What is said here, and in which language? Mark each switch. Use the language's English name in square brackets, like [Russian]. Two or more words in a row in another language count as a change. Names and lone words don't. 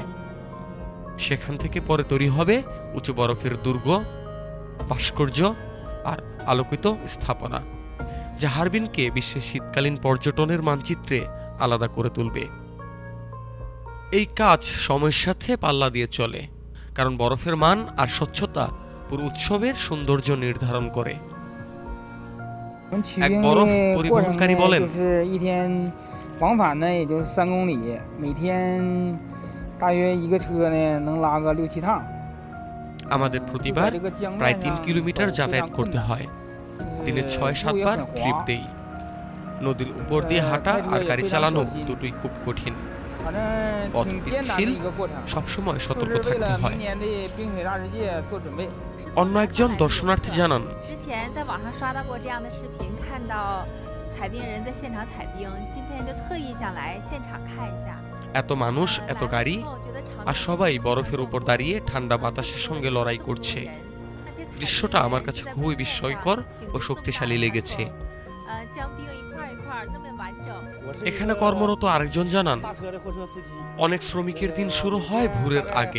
[Bangla] সেখান থেকে পরে তৈরি হবে উঁচু বরফের দুর্গ, ভাস্কর্য আর আলোকিত স্থাপনা, যা হারবিনকে বিশ্বের শীতকালীন পর্যটনের মানচিত্রে আলাদা করে তুলবে। এই কাজ সময়ের সাথে পাল্লা দিয়ে চলে, কারণ বরফের মান আর স্বচ্ছতা পুরো উৎসবের সৌন্দর্য নির্ধারণ করে। এক বরফ পরিবহনকারী বলেন, [Chinese] 往返呢也就是3公里，每天大约一个车呢能拉个6-7趟。 [Bangla] আমাদের প্রতিবার প্রায় 3 কিলোমিটার যাতায়াত করতে হয়। দিনে 6-7 বার ট্রিপ দেই। নদীর উপর দিয়ে হাঁটা আর গাড়ি চালানো দুটোই খুব কঠিন। পথ পিচ্ছিল, সবসময় সতর্ক থাকতে হয়। অন্য একজন দর্শনার্থী জানান, [Chinese] 之前在网上刷到过这样的视频，看到采冰人在现场采冰，今天就特意想来现场看一下。 [Bangla] এত মানুষ, এত গাড়ি, আর সবাই বরফের উপর দাঁড়িয়ে ঠান্ডা বাতাসের সঙ্গে লড়াই করছে। দৃশ্যটা আমার কাছে খুবই বিস্ময়কর ও শক্তিশালী লেগেছে। এখানে কর্মরত আরেকজন জানান, অনেক শ্রমিকের দিন শুরু হয় ভোরের আগে।